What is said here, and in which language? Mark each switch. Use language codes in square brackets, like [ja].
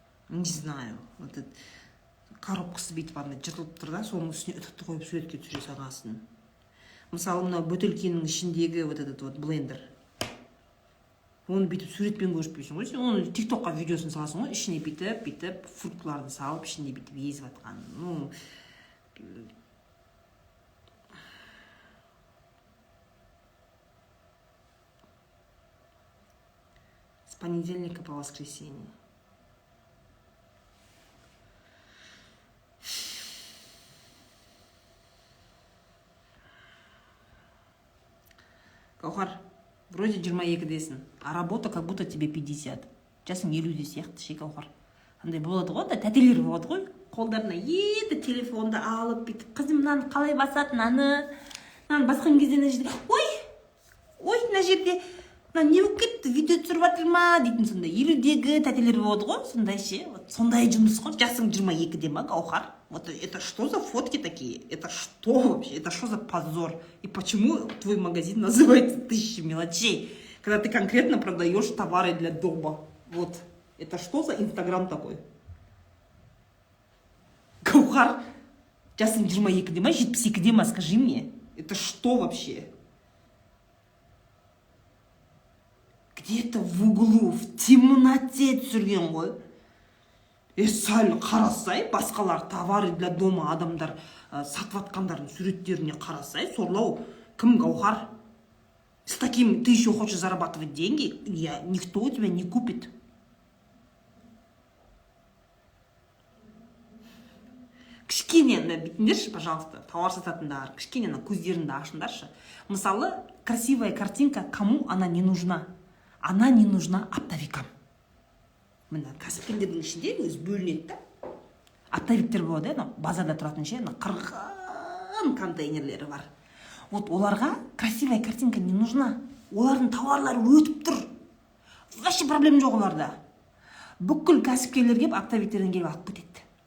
[ru] Не знаю. Вот [kk] коробкасы бүйтіп жыртылып тұр да, соның үстіне үтікті қойып суретке түсіре салғасын. Мысалы, мынау бөтелкенің ішіндегі [ru] вот этот вот блендер. [kk] Оны бүйтіп суретпен көрсетпейсің ғой. Сен оны тиктокқа видеосын саласың ғой, ішіне бүйтіп фруктыларды салып, ішінде бүйтіп езіп атқан. [ru] Ну, с понедельника по воскресенье. Гаухар, вроде 22-десің, а работа как будто тебе 50. [kk] Жасың 50-де сияқты ше, Гаухар. Андай болады ғой, тәтелер болады ғой. Қолдарына еді телефонды алып, бүйтіп, қызым мынаны қалай басады, мынаны басқан кезде мына жерде, ой, мына жерде не болып кетті, видео түсіріп жатыр ма дейтін, сондай 50-дегі тәтелер болады ғой, сондай ше. Сондай жұмыс ғой. Жасың 22-де ма, Гаухар? [ru] Вот это что за фотки такие? Это что вообще? Это что за позор? И почему твой магазин называется «Тысячи мелочей», когда ты конкретно продаешь товары для дома? Вот. Это что за Инстаграм такой? [kk] Гаухар, жасың 22-де ма, 72-де ма, [ru] скажи мне. Это что вообще? Где-то в углу, в темноте [kk] түсірген ғой. Сәл қарасай, басқалар [ru] товары для дома [kk] адамдар сатып атқандардың суреттеріне қарасай, сорлау, кім, Гаухар? [ru] С таким ты еще хочешь зарабатывать деньги? Никто у тебя не купит. [kk] Кішкене бүйтіңдерші, [ru] пожалуйста, [kk] товар сататындар, кішкене көздеріңді ашыңдаршы. [ru] Мысалы, красивая картинка, кому она не нужна? Она не нужна оптовикам. [kk] Мына кәсіпкерлердің ішінде өзі бөлінеді да. Оптовиктер болады, базарда тұратын ше, қырған контейнерлері бар. Вот оларға [ru] красивая картинка не нужна. [kk] Олардың товарлары өтіп тұр. [ru] Вообще [kk] проблем жоқ оларда. Бүкіл кәсіпкерлер келіп оптовиктерден келіп алып кетеді.